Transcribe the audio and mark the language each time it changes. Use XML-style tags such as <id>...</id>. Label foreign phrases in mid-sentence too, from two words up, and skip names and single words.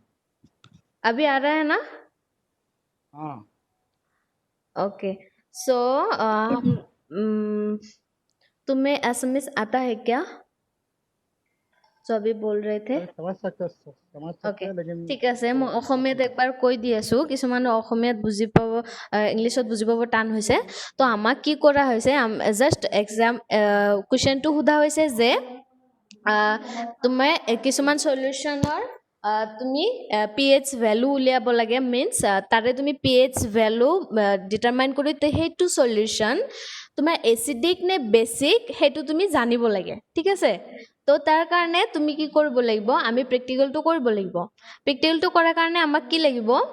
<hi>अभी आ रहा है ना हाँ</hi> <en>okay so</en> <hi>तुम्हें एसएमएस आता है क्या जो अभी बोल रहे थे समझ सकते ओके हैं लेकिन</hi> <as>ঠিক আছে মই অসমীয়াত একবাৰ কৈ দি আছো কিছুমানে অসমীয়াত বুজি পাব ইংলিছত বুজি পাব টান হৈছে তো আমাক কি কৰা হৈছে জাস্ট</as> <en>exam question</en> <as>সোধা হৈছে যে তুমি কিছুমান সলিউশনৰ তুমি</as> <en>pH value</en> <as>উলিয়াব লাগে মিন্স তাৰে তুমি</as> <en>pH value determine</en> <as>কৰি সেইটো সলিউশন তোমাৰ এসিডিক নে বেসিক হেতু তুমি জানিব লাগে ঠিক আছে তো তাৰ কাৰণে তুমি কি কৰিব লাগিব আমি প্ৰ্যাকটিকেলটো কৰিব লাগিব প্ৰ্যাকটিকেলটো কৰাৰ কাৰণে আমাক কি লাগিব</as>